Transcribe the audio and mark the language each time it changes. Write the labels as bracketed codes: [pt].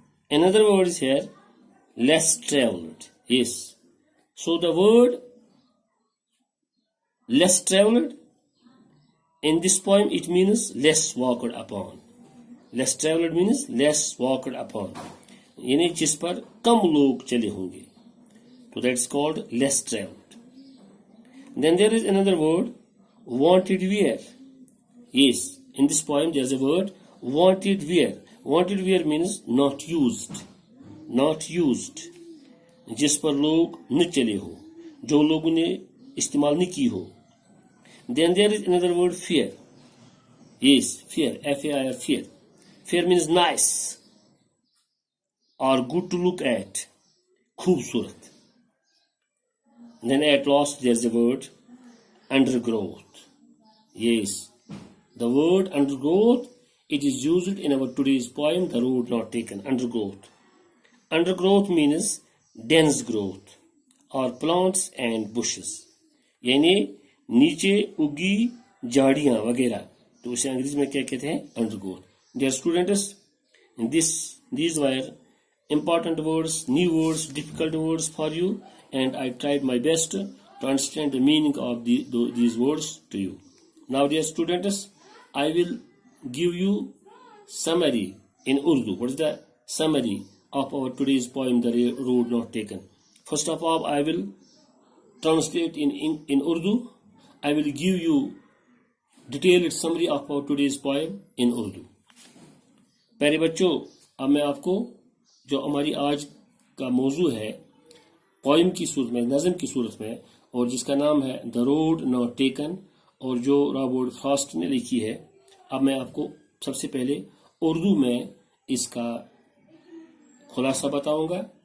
[en] Another word is here, less traveled. Yes. So the word less traveled in this poem, it means less walked upon. Less traveled means less walked upon. [hi] यानी जिस पर कम लोग चले होंगे. [en] So that's called less traveled. Then there is another word, wanted wear. Yes, in this poem there is a word, wanted wear. Wanted wear means not used. Not used. [hi] जिस पर लोग न चले हो, जो लोगों ने इस्तेमाल नहीं की हो. [en] Then there is another word, fear. Yes, fear, F-A-I-R, fear. Fear means nice or good to look at, खूबसूरत. Then at last there is a word, undergrowth. Yes, the word undergrowth, it is used in our today's poem, The Road Not Taken, undergrowth. Undergrowth means dense growth or plants and bushes. [hi] यानी नीचे उगी झाड़ियाँ वगैरह, तो उसे अंग्रेजी में क्या कहते हैं, undergrowth. [en] Dear students, these were important words, new words, difficult words for you, and I tried my best to understand the meaning of these words to you. Now, dear students, I will give you summary in Urdu. What is the summary of our today's poem, The Road Not Taken? First of all, I will translate in Urdu. I will give you detailed summary of our today's poem in Urdu. [hi] प्यारे बच्चों, अब मैं आपको जो हमारी आज का मौजू है पोइम की सूरत में, नज़म की सूरत में, और जिसका नाम है द रोड नॉट टेकन, और जो रॉबर्ट फ्रॉस्ट ने लिखी है, अब मैं आपको सबसे पहले उर्दू में इसका खुलासा बताऊंगा.